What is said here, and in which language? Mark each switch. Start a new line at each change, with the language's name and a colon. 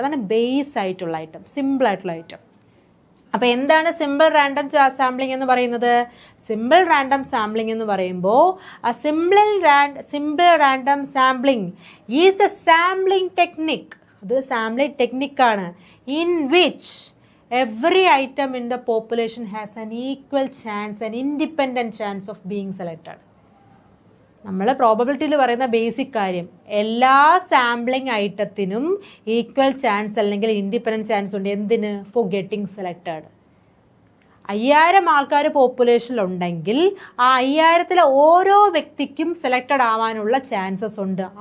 Malayalam: അതാണ് ബേസ് ആയിട്ടുള്ള item, simple ആയിട്ടുള്ള ഐറ്റം. അപ്പോൾ എന്താണ് സിമ്പിൾ റാൻഡം സാമ്പിളിംഗ് എന്ന് പറയുന്നത്?
English: Simple random sampling എന്ന് പറയുമ്പോൾ simple random sampling is a sampling technique.
Malayalam: അതൊരു sampling ടെക്നിക്കാണ്
English: in which every item in the population has an equal chance, an independent chance of being selected.
Malayalam: നമ്മൾ പ്രോബബിലിറ്റിയിൽ പറയുന്ന basic കാര്യം, എല്ലാ sampling ഐറ്റത്തിനും equal chance അല്ലെങ്കിൽ independent chance ഉണ്ട്. എന്തിന്?
English: For getting selected.
Malayalam: 5000 ആൾക്കാർ പോപ്പുലേഷനിലുണ്ടെങ്കിൽ ആ 5000-ലെ ഓരോ വ്യക്തിക്കും സെലക്റ്റഡ് ആവാനുള്ള ചാൻസസ് ഉണ്ട്.